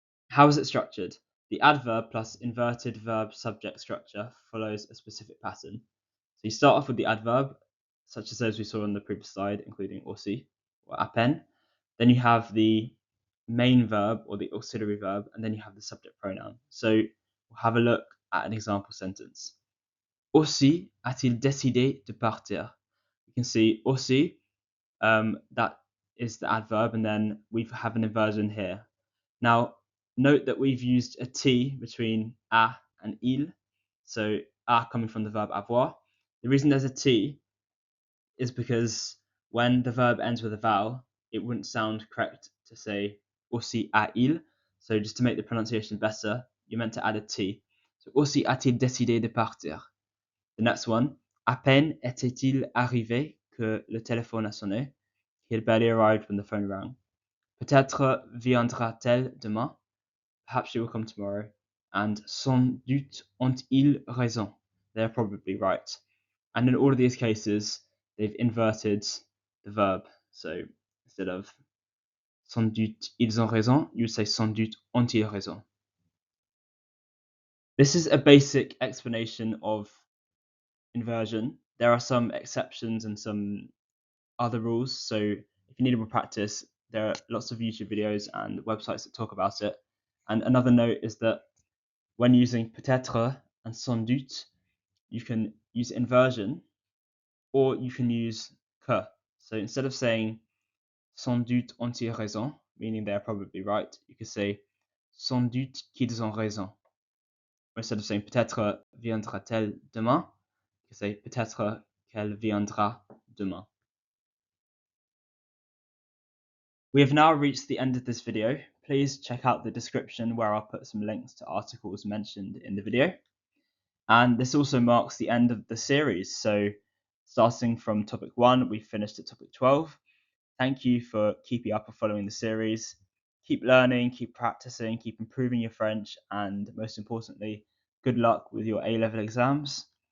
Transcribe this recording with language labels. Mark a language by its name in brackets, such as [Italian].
[English] How is it structured? The adverb plus inverted verb subject structure follows a specific pattern. So you start off with the adverb, such as those we saw on the previous slide, including aussi or à peine. Then you have the main verb or the auxiliary verb, and then you have the subject pronoun. So we'll have a look at an example sentence. [French] Aussi a-t-il décidé de partir? [English] You can see aussi, that is the adverb, and then we have an inversion here. Now, note that we've used a T between a and il, so a coming from the verb avoir. The reason there's a T is because when the verb ends with a vowel, it wouldn't sound correct to say [French] aussi a il. [English] So just to make the pronunciation better, you're meant to add a T. [French] So aussi a-t-il décidé de partir? [English] The next one, [French] à peine était-il arrivé que le téléphone a sonné. [English] He had barely arrived when the phone rang. [French] Peut-être viendra-t-elle demain? [English] Perhaps she will come tomorrow. [French] And sans doute ont-ils raison? [English] They're probably right. And in all of these cases, they've inverted the verb. So instead of [French] sans doute ils ont raison, [English] you say [French] sans doute ont-ils raison. [English] This is a basic explanation of inversion. There are some exceptions and some other rules. So if you need more practice, there are lots of YouTube videos and websites that talk about it. And another note is that when using peut-être and sans doute, you can use inversion or you can use que. So instead of saying [French] sans doute ont-ils raison, [English] meaning they're probably right, you could say [French] sans doute qu'ils ont raison. [English] Or instead of saying [French] peut-être viendra-t-elle demain, [English] you could say [French] peut-être qu'elle viendra demain. [English] We have now reached the end of this video. Please check out the description where I'll put some links to articles mentioned in the video. And this also marks the end of the series. So starting from topic 1, we finished at topic 12. Thank you for keeping up and following the series. Keep learning, keep practicing, keep improving your French, and most importantly, good luck with your A-level exams.